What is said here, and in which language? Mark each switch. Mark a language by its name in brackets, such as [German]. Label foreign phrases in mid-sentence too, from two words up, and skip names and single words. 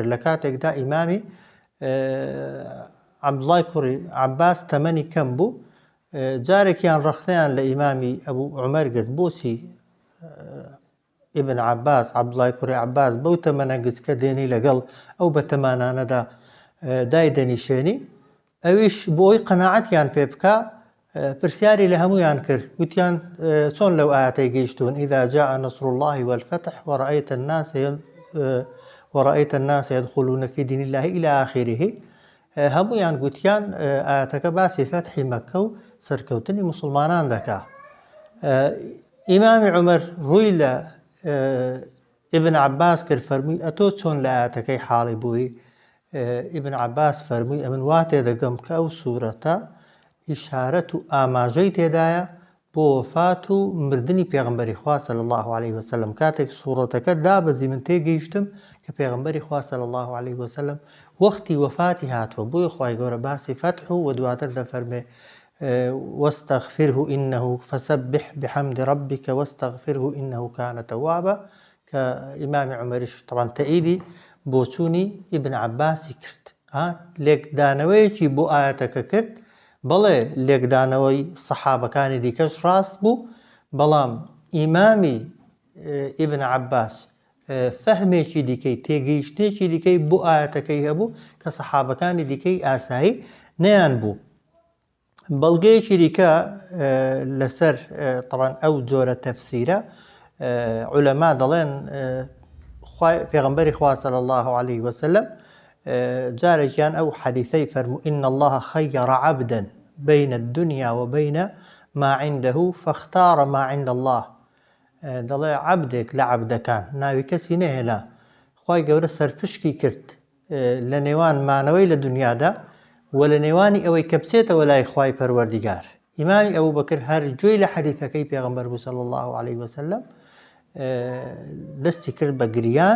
[Central Kurdish] لە کاتێکدا ئیمامی عەبدوڵای کوڕی عەباس تەمەنی کەم بوو، جارێکیان ڕەخنەیان لە ئیمامی ئەبوو عومەر گرت، بۆچی ئیبن عەباس عەبدوڵای کوڕی عەباس بەو تەمەنە گچکە دێنی لەگەڵ ئەو بەتەمانانەدا دای دەنیشێنی؟ ئەویش بۆی قەناعەتیان پێ بکە پرسیاری لە هەموویان کرد وتیان چۆن لەو ئاەتەی گەیشتون [Arabic] ئیذا جاء نصر الله والفتح ورأيت الناس يدخلون في دين الله إلى آخره [Central Kurdish] هەموویان گوتیان ئاەتەکە باسی فەتحی مەککە و سەرکەوتنی موسڵمانان دەکا. ئیمامی عومەر ڕووی لە ئیبن عەباس کرد فەرمووی ئەتۆ چۆن لە ئاەتەکەی حاڵی بووی؟ ئیبن عەباس فەرمووی ئەمن وا تێدەگەم کە ئەو سوورەتە ئیشارەت و ئاماژەی تێدایە بۆ وەفات و مردنی پێغەمبەری خوا [Arabic] صلی الله عليه وسلم. [Central Kurdish] کاتێک سوورەتەکە دابەزی من تێگەیشتم کە پێغەمبەری خوا [Arabic] صلی الله عليه وسلم [Central Kurdish] وەختی وەفاتی هاتووە. بۆیە خوای گەورە باسی فەتح و دواتر دەفەرمێ [Arabic] واستغفره إنه فسبح بحمد ربك واستغفره إنه كان توابا، [Central Kurdish] کە ئیمامی عومەریش طبعا تەئیدی بۆچوونی ئیبن عەباسی کرد. لێکدانەوەیەکی بۆ ئاەتەکە کرد، بەڵێ لێکدانەوەی سەحابەکانی دیکەش ڕاست بوو، بەڵام ئیمامی ئیبن عەباس فەهمێکی دیکەی تێگەیشتێکی دیکەی بۆ ئاەتەکەی هەبوو کە سەحابەکانی دیکەی ئاسایی نەیان بوو. بەڵگەیەکی دیکە لەسەر طبعا ئەو جۆرە تەفسیرە عولەما دەڵێن پێغەمبەری خوا [Arabic] صلی الله عليه وسلم [Central Kurdish] جارێکیان ئەو حەدیثەی فەرموو [Arabic] إن الله خير عبدا بين الدنيا وبين ما عنده فاختار ما عند الله. [Central Kurdish] دەڵێ عەبدێک لە عەبدەکان ناوی کەسی نەهێنا، خوای گەورە سەرپشکی کرد لە نێوان مانەوەی لە دنیادا و لە نێوانی ئەوەی کە بچێتەوە لای خوای پەروەردیگار. ئیمامی ئەبوبەکر هەر گوێی لە حەدیثەکەی پێغەمبەر بوو [Arabic] صلی الله عليه وسلم [Central Kurdish] دەستی کرد بە گریان.